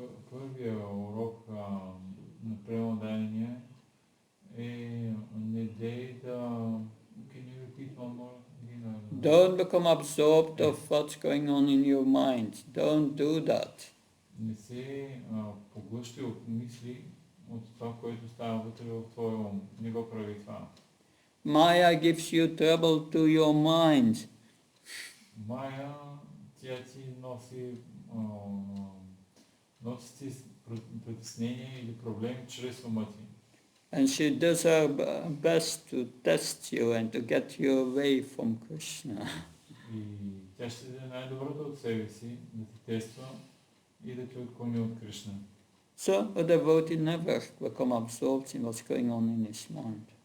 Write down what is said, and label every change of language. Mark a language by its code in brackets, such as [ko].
[bg] Първия урок на премотаяние е не дей да... [en] Can you repeat one more? Don't become absorbed of what's going on in your mind. Don't do that. [bg] не се поглъщи от мисли, от това, което става вътре в твоя ум. Не го прави това. [en] Maya gives you trouble to your mind. [bg] Майя, тя ти носи ти притеснение или проблеми чрез ума ти. [en] And she does her best to test you and to get you away from Krishna. [bg] И тя ще даде най-доброто от себе си, да те тества и да те отклони от Кришна. [en] So a devotee never become absorbed in what's going on in his mind.